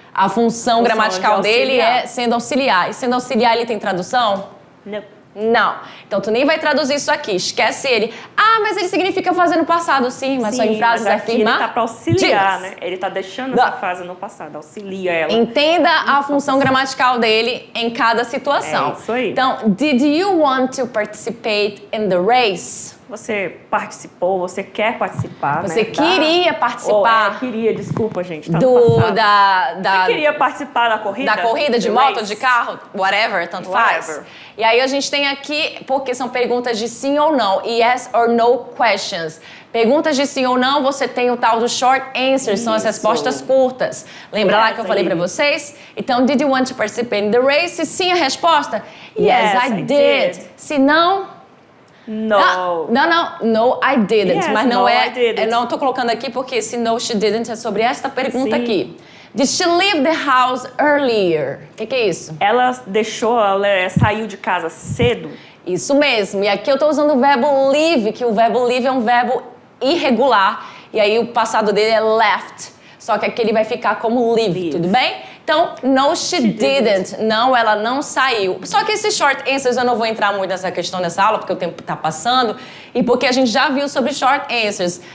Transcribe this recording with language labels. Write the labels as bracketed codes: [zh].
[pt] A função gramatical dele é sendo auxiliar. E sendo auxiliar ele tem tradução? Não. Então, tu nem vai traduzir isso aqui. Esquece ele. Ah, mas ele significa fazer no passado. Sim, mas só em frases afirmativas. Ele tá para auxiliar, né? Ele tá deixando essa frase no passado. Auxilia ela. Entenda a função gramatical dele em cada situação. É isso aí. Então, [en] did you want to participate in the race? [pt] Você participou, você quer participar, Você né? queria participar. Queria, desculpa, gente. Tá Você queria participar da corrida? Da corrida, de moto, de carro, whatever, tanto faz. E aí a gente tem aqui, porque são perguntas de sim ou não, [en] yes or no questions. [pt] Perguntas de sim ou não, você tem o tal do short answer, são as respostas curtas. Lembra lá que eu falei pra vocês? Então, [en] did you want to participate in the race? [pt] Se sim a resposta, [en] yes, I did. [pt] Se não... [en] No. No, I didn't. Yes, [pt] mas não [en] no, [pt] é. [en] I didn't. [pt] Eu não tô colocando aqui porque se [en] no, she didn't [pt] é sobre esta pergunta aqui. [en] Did she leave the house earlier? [pt] O que é isso? Ela saiu de casa cedo? Isso mesmo. E aqui eu tô usando o verbo leave, que o verbo leave é um verbo irregular. E aí o passado dele é left. Só que aqui ele vai ficar como leave, tudo bem? Então, [en] no, she didn't. [pt] Não, ela não saiu. Só que esses short answers, eu não vou entrar muito nessa questão nessa aula, porque o tempo tá passando, e porque a gente já viu sobre short answers.